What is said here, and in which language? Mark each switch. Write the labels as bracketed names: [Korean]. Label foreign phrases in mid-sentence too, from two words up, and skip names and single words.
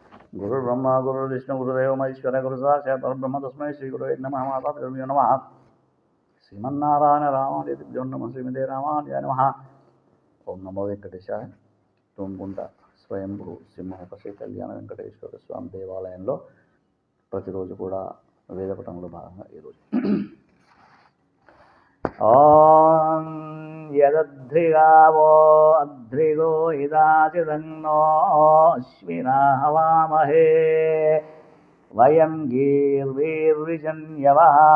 [Sanskrit] गुरुर्ब्रह्मा गुरुर्विष्णु गुरुदेव महेश्वर गुरु साक्षात् परब्रह्म तस्मै श्री गुरुवे नमः मातापितृभ्यो नमः श्रीमन्नारायण रामादिभ्यो नमः श्रीमते रामाय नमः ओम नमो వెంకటేశాయ [Telugu] తుమ్గుంట స్వయంభూ సింహపశి కళ్యాణ వెంకటేశ్వర స్వామి దేవాలయంలో ప్రతిరోజు కూడా వేదపఠంలో భాగంగా ఈరోజు [Sanskrit] ఓం యదధ్రిగావో అధ్రిగో ఇదాచిదన్నో అశ్వినా హవామహే వయం గీర్వీర్విజన్యవః